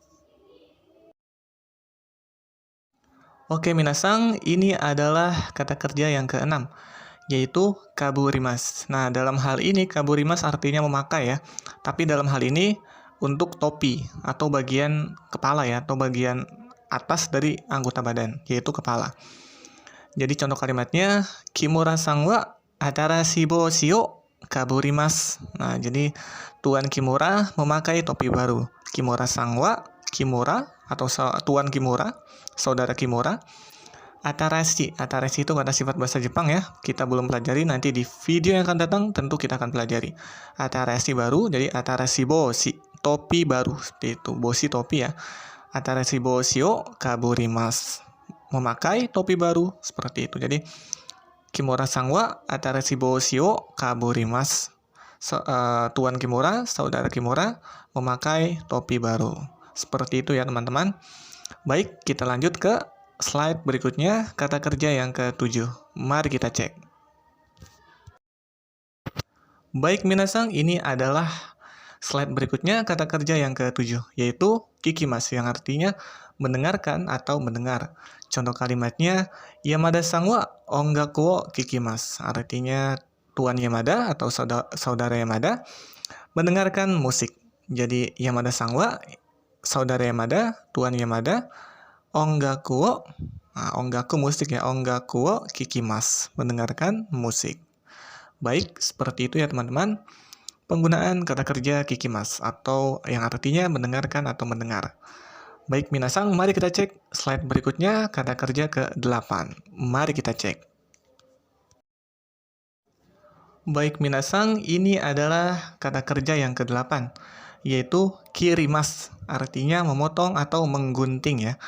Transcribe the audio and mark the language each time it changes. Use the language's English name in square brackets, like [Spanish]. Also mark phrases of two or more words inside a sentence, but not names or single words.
[Indonesian] Oke minasang, ini adalah kata kerja yang ke-6, yaitu kaburimas. Nah, dalam hal ini kaburimas artinya memakai ya. Tapi dalam hal ini untuk topi atau bagian kepala ya, atau bagian atas dari anggota badan, yaitu kepala. Jadi contoh kalimatnya, [Japanese] Kimura-san wa atarashi boshi o kaburimasu. [Indonesian] Nah, jadi Tuan Kimura memakai topi baru. [Japanese] Kimura-san wa, [Indonesian] Kimura atau Tuan Kimura, saudara Kimura. Atarashi itu kata sifat bahasa Jepang ya. Kita belum pelajari, nanti di video yang akan datang tentu kita akan pelajari. Atarashi baru, jadi [Japanese] atarashi boshi, [Indonesian] topi baru, seperti itu. Boshi topi ya. [Japanese] Atarashi boshi o kaburimasu, [Indonesian] memakai topi baru, seperti itu. [Japanese] Jadi Kimura-san wa atarashi boshi o kaburimasu. [Indonesian] Tuan Kimura, saudara Kimura, memakai topi baru. Seperti itu ya teman-teman. Baik, kita lanjut ke slide berikutnya, kata kerja yang ke-7. Mari kita cek. Baik minasang, ini adalah slide berikutnya, kata kerja yang ke-7, yaitu kikimasu, yang artinya mendengarkan atau mendengar. Contoh kalimatnya, [Japanese] Yamada-san wa ongaku wo kikimasu, [Indonesian] artinya Tuan Yamada atau saudara Yamada mendengarkan musik. Jadi [Japanese] Yamada-san wa, [Indonesian] saudara Yamada, Tuan Yamada, [Japanese] ongaku wo, [Indonesian] nah, ongaku musik ya, [Japanese] ongaku wo kikimasu, [Indonesian] mendengarkan musik. Baik, seperti itu ya teman-teman. Penggunaan kata kerja kikimasu atau yang artinya mendengarkan atau mendengar. Baik minasang, mari kita cek slide berikutnya, kata kerja ke-8. Mari kita cek. Baik minasang, ini adalah kata kerja yang ke-8, yaitu kirimas, artinya memotong atau menggunting ya.